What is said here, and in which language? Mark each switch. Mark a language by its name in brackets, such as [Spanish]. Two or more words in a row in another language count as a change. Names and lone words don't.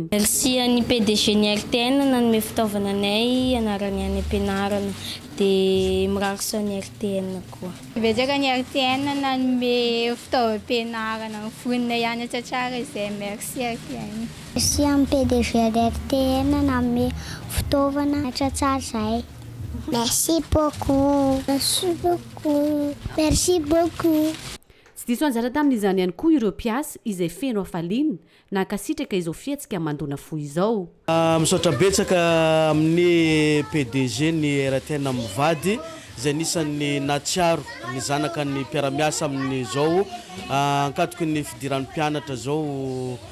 [Malagasy] Merci any PDG ny RTN nanome fitaovana anay anarany any ampianarana dia mirary soa ny RTN koa. Betsaka ny RTN nanome fitaovam-pianarana ny fonina hianatra tsara izay merci RTN. Merci amin'ny PDG ny RTN nanome fitaovana tsara izay. [French] Merci beaucoup. Merci beaucoup. Merci beaucoup. [Malagasy] Tsy diso anjara tamin'izany ihany koa ireo mpiasa izay feno hafaliana nankasitraka izao fietsika mandona fo izao. Misaotra betsaka amin'ny PDG ny RTN mivady izay nisan'ny natsiaro ny zanaka ny mpiara-miasa amin'izao ankatoko ny fidiran'ny mpianatra zao